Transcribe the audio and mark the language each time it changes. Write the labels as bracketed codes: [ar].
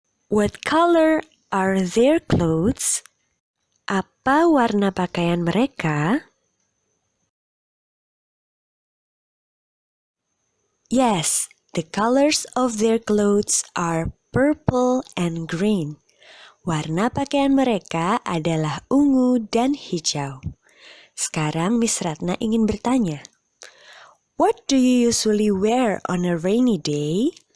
[en] What color are their clothes? [id] Apa warna pakaian mereka? [en] Yes, the colors of their clothes are purple and green. [id] Warna pakaian mereka adalah ungu dan hijau. Sekarang Miss Ratna ingin bertanya, [en] what do you usually wear on a rainy day?